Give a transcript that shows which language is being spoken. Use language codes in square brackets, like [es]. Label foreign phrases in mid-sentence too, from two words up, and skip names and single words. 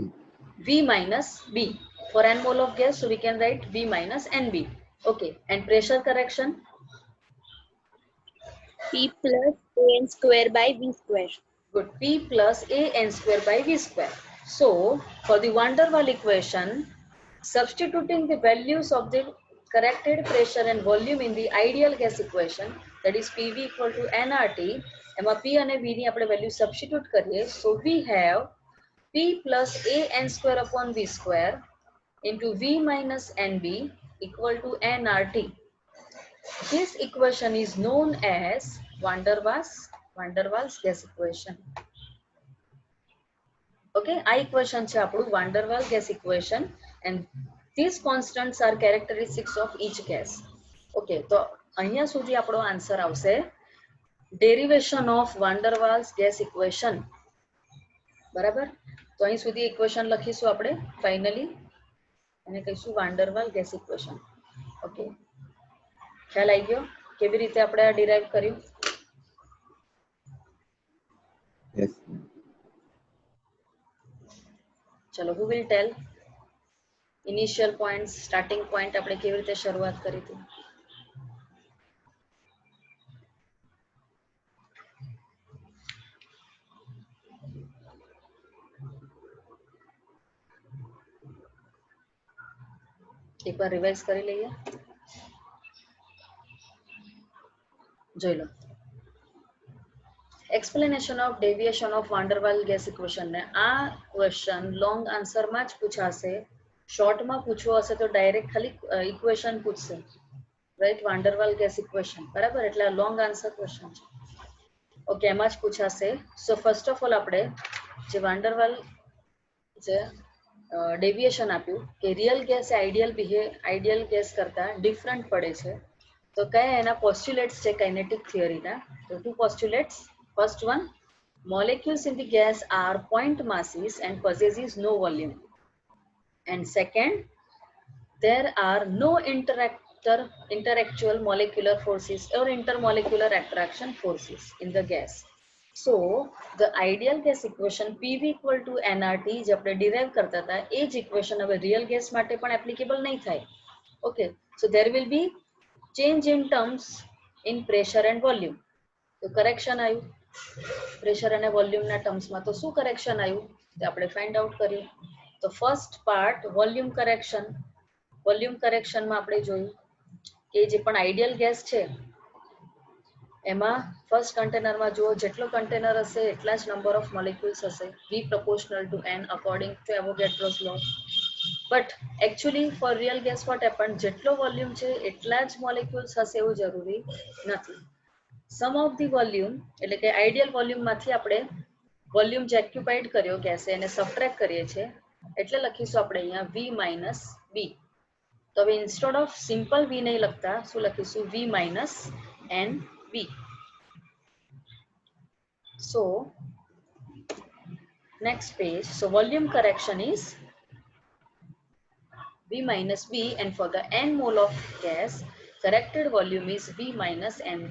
[en] V minus B for N mole of gas, so we can write V minus NB. Okay, and pressure correction? P plus AN square by V square. Good, P plus AN square by V square. So for the van der Waal equation, substituting the values of the corrected pressure and volume in the ideal gas equation, that is PV equal to nRT, [gu] એમાં P અને V ની આપણે value substitute કરીએ, [en] so we have P plus AN square upon V square into V minus NB equal to nRT. This equation is known as van der Waals gas equation. Okay, [gu] આ equation છે આપણું [en] van der Waals gas equation, and these constants are characteristics of each gas. [gu] Okay, તો અહીંયા સુધી આપણો આન્સર આવશે [en] derivation of van der Waals gas equation. [gu] બરાબર, તો અહીં સુધી ઇક્વેશન લખીશું આપણે ફાઇનલી અને કહીશું [en] van der Waals gas equation. [gu] ઓકે, ખ્યાલ આવી ગયો કેવી રીતે આપણે આ ડિરાઈવ કર્યું? [en] Yes. [gu] ચલો, [en] who will tell initial points, starting point [gu] આપણે કેવી રીતે શરૂઆત કરી હતી? એકવાર રિવાઇઝ કરી લઈએ, જોઈ લો. [en] explanation of deviation of van der Waals gas equation [gu] ને આ ક્વેશ્ચન [en] long answerમાં [gu] જ પૂછાશે. શોર્ટમાં પૂછવો હશે તો ડાયરેક્ટ ખાલી ઇક્વેશન પૂછશે, રાઈટ? [en] van der Waals gas equation, [gu] બરાબર? એટલે આ [en] long answer question [gu] છે. ઓકે, એમાં જ પૂછાશે. [en] so first of all [gu] આપણે જે van der Waals જે ડેવિએશન આપ્યું કે [en] real gas ideal gas [gu] કરતા ડિફરન્ટ પડે છે, તો કયા એના પોસ્ટ્યુલેટ્સ છે [en] kinetic theoryના? તો two postulates. first one, molecules in the gas are point masses and possesses no volume. And second, there are no interactual molecular forces or intermolecular attraction forces in the gas. So the ideal gas equation PV equal to nRT [gu] જે આપણે derive કરતા હતા એ જ equation હવે [en] real gas [gu] માટે પણ applicable નહીં થાય. [en] Okay, so there will be change in terms in pressure and volume. [gu] તો correction આવ્યું પ્રેશર અને વોલ્યુમના ટર્મ્સમાં. તો શું કરેક્શન આવ્યું તે આપણે [en] find out [gu] કરીએ. તો [en] first part volume correction. volume correctionમાં [gu] આપણે જોયું કે જે પણ [en] ideal gas [gu] છે એમાં [en] first containerમાં [gu] જુઓ જેટલો કન્ટેનર હશે એટલા જ [en] number of molecules [gu] હશે [en] v proportional to n according to Avogadro's law. but actually for real gas what happen [gu] જેટલો વોલ્યુમ છે એટલા જ મોલિક્યુલ્સ હશે એવું જરૂરી નથી. [en] some of the volume [gu] એટલે કે [en] ideal volumeમાંથી [gu] આપણે વોલ્યુમ જે ઓક્યુપાઈડ કર્યો ગેસે એને સબટ્રેક્ટ કરીએ છીએ એટલે લખીશું આપણે અહીંયા [en] v minus b. [gu] તો હવે [en] instead of simple v [gu] નહીં લખતા શું લખીશું [en] v minus n b. So next page, so volume correction is v minus b and for the n mole of gas corrected volume is v minus nb.